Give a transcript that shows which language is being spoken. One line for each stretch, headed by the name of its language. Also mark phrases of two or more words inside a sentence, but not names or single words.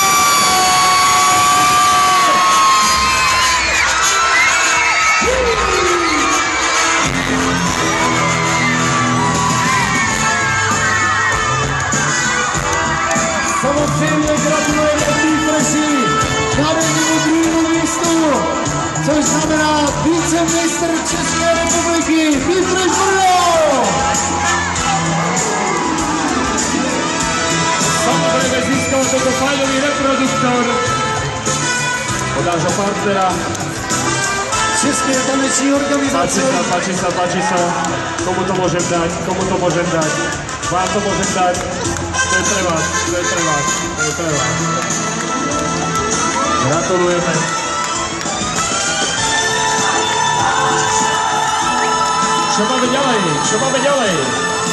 Czech: Samozřejmě gratulujeme Freshi k národnímu druhému místu, což znamená vicemistr České republiky Petr Brno. Samozřejmě získal toto fajnový reproduktor od nášho partnera. České taneční organizace.
Slovak: Páči sa. Komu to môžem dať? Vám to môžem dať. To je pre vás. Gratulujeme. Čo máme ďalej?